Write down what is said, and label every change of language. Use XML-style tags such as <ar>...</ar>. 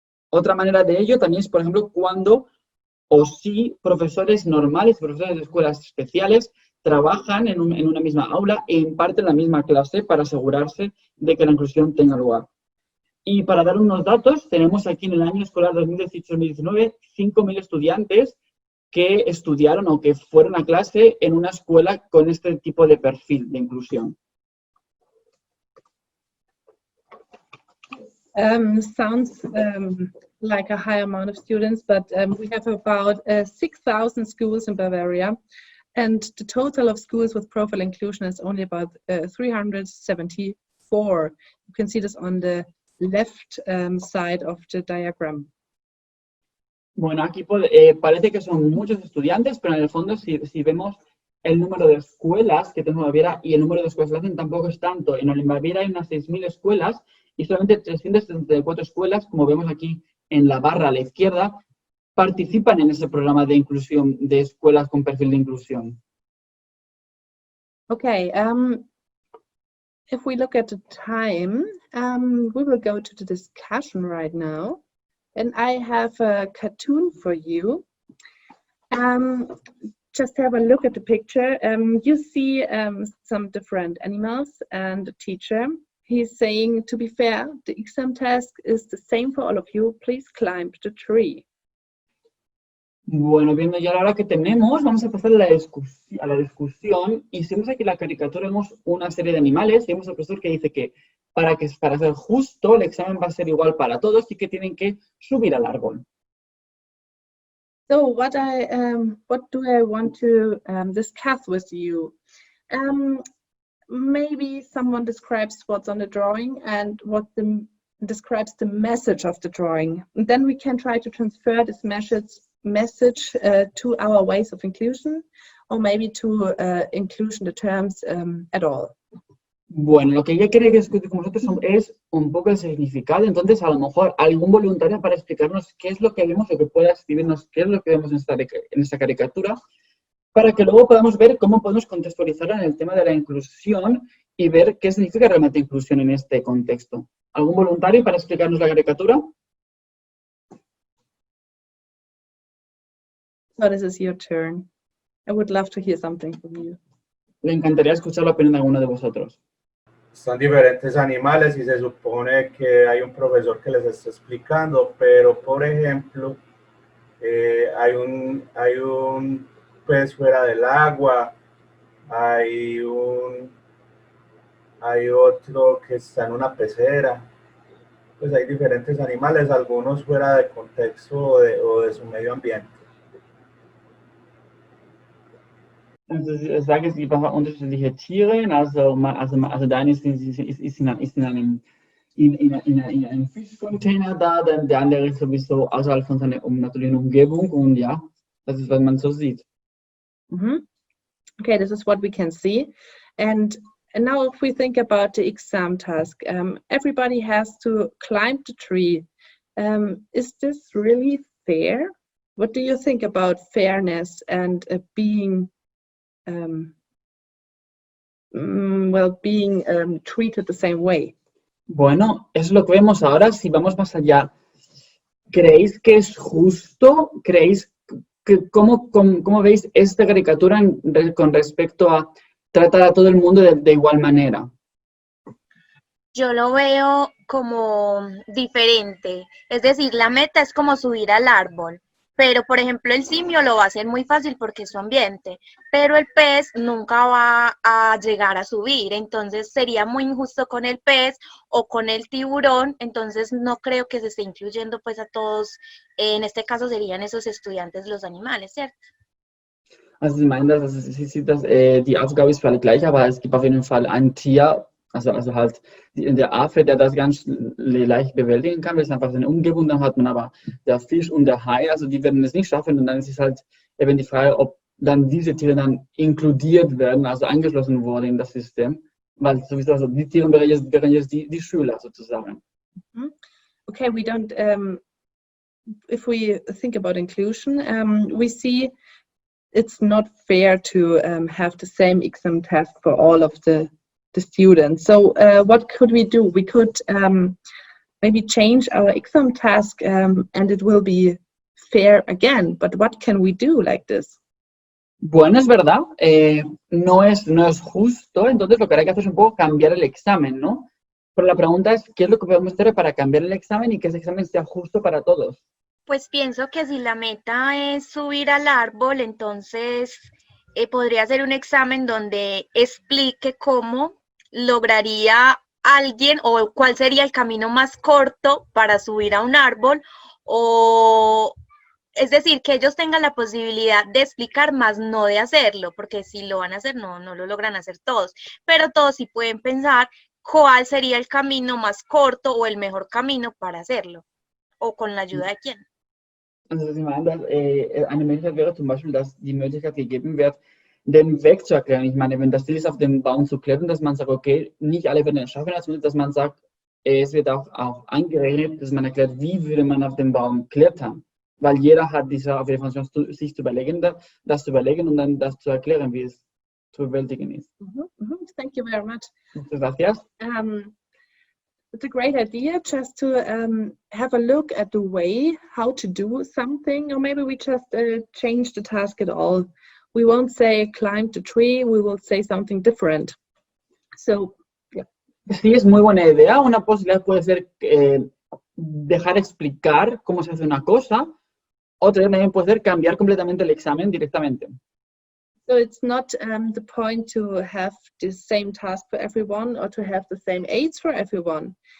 <es>Otra manera de ello también es, por ejemplo, cuando o si profesores normales, profesores de escuelas especiales, trabajan en una misma aula e imparten la misma clase para asegurarse de que la inclusión tenga lugar. Y para dar unos datos, tenemos aquí en el año escolar 2018-2019 5.000 estudiantes que estudiaron o que fueron a clase en una escuela con este tipo de perfil de inclusión.</es> <en>Sounds like a high amount of students, but we have about 6,000 schools in Bavaria, and the total of schools with profile inclusion is only about 374. You can see this on the left side of the diagram.</en> <es>Bueno, aquí parece que son muchos estudiantes, pero en el fondo si vemos el número de escuelas que tenemos en Baviera y el número de escuelas que hacen tampoco es tanto. En Baviera hay unas 6.000 escuelas y solamente 374 escuelas, como vemos aquí en la barra a la izquierda, participan en ese programa de inclusión de escuelas con perfil de inclusión.</es> <en>Okay, if we look at the time, we will go to the discussion right now. And I have a cartoon for you. Just have a look at the picture. You see some different animals and the teacher. He's saying, to be fair, the exam task is the same for all of you. Please climb the tree.</en> <es>Bueno, viendo ya la hora que tenemos, vamos a pasar a la discusión. Y si vemos aquí la caricatura, vemos una serie de animales. Y vemos al profesor que dice que para ser justo, el examen va a ser igual para todos y que tienen que subir al árbol.</es> <en>So what do I want to discuss with you? Maybe someone describes what's on the drawing and what describes the message of the drawing. And then we can try to transfer this message to our ways of inclusion, or maybe to inclusion the terms at all.</en> <es>Bueno, lo que ella quiere discutir con nosotros es un poco el significado. Entonces, a lo mejor algún voluntario para explicarnos qué es lo que vemos o que pueda escribirnos qué es lo que vemos en esta caricatura, para que luego podamos ver cómo podemos contextualizarla en el tema de la inclusión y ver qué significa realmente inclusión en este contexto. ¿Algún voluntario para explicarnos la caricatura?</es> <en>So this is your turn. I would love to hear something from you.</en> <es>Me encantaría escuchar la opinión de alguno de vosotros. Son diferentes animales y se supone que hay un profesor que les está explicando, pero por ejemplo, hay un pez fuera del agua, hay otro que está en una pecera. Pues hay diferentes animales, algunos fuera de contexto o de su medio ambiente.</es> <de>Also ich sage, es gibt einfach unterschiedliche Tiere, also der eine ist in einem Fischcontainer da, der andere ist sowieso außerhalb von seiner natürlichen Umgebung und ja, das ist, was man so sieht.</de> <en>Okay, this is what we can see. And now if we think about the exam task, everybody has to climb the tree. Is this really fair? What do you think about fairness and being treated the same way?</en> <es>Bueno, es lo que vemos ahora. Si vamos más allá, ¿creéis que es justo? ¿Creéis que cómo veis esta caricatura con respecto a tratar a todo el mundo de igual manera? Yo lo veo como diferente. Es decir, la meta es como subir al árbol. Pero, por ejemplo, el simio lo va a hacer muy fácil porque es su ambiente, pero el pez nunca va a llegar a subir, entonces sería muy injusto con el pez o con el tiburón, entonces no creo que se esté incluyendo pues a todos, en este caso serían esos estudiantes los animales, ¿cierto?</es> <de>Also Sie meinen, dass die Aufgabe ist für alle gleich, aber es gibt auf jeden Fall ein Tier, also halt der Affe, der das ganz leicht bewältigen kann, das ist einfach seine Umgebung, dann hat man aber der Fisch und der Hai, also die werden es nicht schaffen und dann ist es halt eben die Frage, ob dann diese Tiere dann inkludiert werden, also eingeschlossen wurden in das System, weil sowieso also die Tiere wären jetzt die Schüler sozusagen.</de> <en>Okay, we don't, if we think about inclusion, we see it's not fair to have the same exam test for all of the students. So what could we do? We could maybe change our exam task and it will be fair again. But what can we do like this?</en> <es>Bueno, es verdad, no es justo, entonces lo que hay que hacer es un poco cambiar el examen, ¿no? Pero la pregunta es, ¿qué es lo que podemos hacer para cambiar el examen y que ese examen sea justo para todos? Pues pienso que si la meta es subir al árbol, entonces podría ser un examen donde explique cómo lograría alguien o cuál sería el camino más corto para subir a un árbol, o es decir, que ellos tengan la posibilidad de explicar más, no de hacerlo, porque si lo van a hacer no lo logran hacer todos, pero todos sí pueden pensar cuál sería el camino más corto o el mejor camino para hacerlo, o con la ayuda de quién.</es> <de>Also Sie meinen, dass eine Möglichkeit wäre zum Beispiel, dass die Möglichkeit gegeben wird, den Weg zu erklären. Ich meine, wenn das Ziel ist, auf den Baum zu klettern, dass man sagt, okay, nicht alle werden es schaffen, also dass man sagt, es wird auch angerechnet, dass man erklärt, wie würde man auf den Baum klettern. Weil jeder hat diese auf jeden Fall Chance, sich zu überlegen, das zu überlegen und dann das zu erklären, wie es zu bewältigen ist.</de> <en>Thank you very much.</en> <es>Muchas gracias.</es> <en>It's a great idea just to have a look at the way how to do something, or maybe we just change the task at all. We won't say climb the tree, we will say something different. So, yeah.</en> <es>Sí, es muy buena idea. Una posibilidad puede ser dejar explicar cómo se hace una cosa. Otra también puede ser cambiar completamente el examen directamente.</es> <en>So it's not the point to have the same task for everyone or to have the same aids for everyone.</en>